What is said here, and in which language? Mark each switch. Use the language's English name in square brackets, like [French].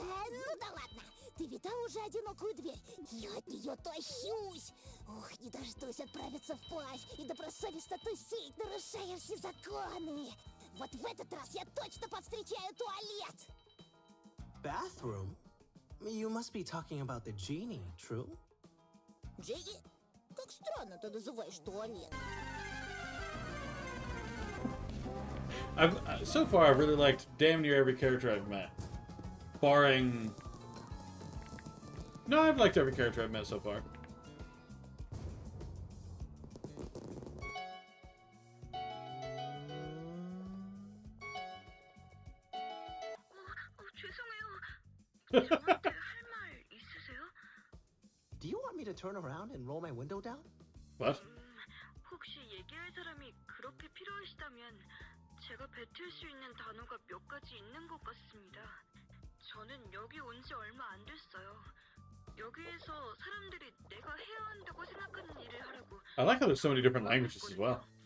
[Russian] Ну да ладно. Ты видал уже одинокую дверь? Я от нее тащусь. Ух, не дождусь отправиться вплавь и добросовестно тусить, нарушая все законы. Вот в этот раз я точно повстречаю туалет. [English] Bathroom? You must be talking about the genie, true? [Russian] Джейди, как странно ты называешь туалет. [English] So far, I've really liked damn near every character I've met. Barring... No, I've liked every character I've met so far. Do you want me to turn around and roll my window down? What? [Korean] 혹시 얘기할 사람이 그렇게 필요하시다면 제가 뱉을 수 있는 단어가 몇 가지 있는 것 같습니다. 저는 여기 온 지 얼마 안 됐어요. 여기에서 사람들이 내가 해야 한다고 생각하는 일을 하라고. [English] I like how there's so many different languages as well.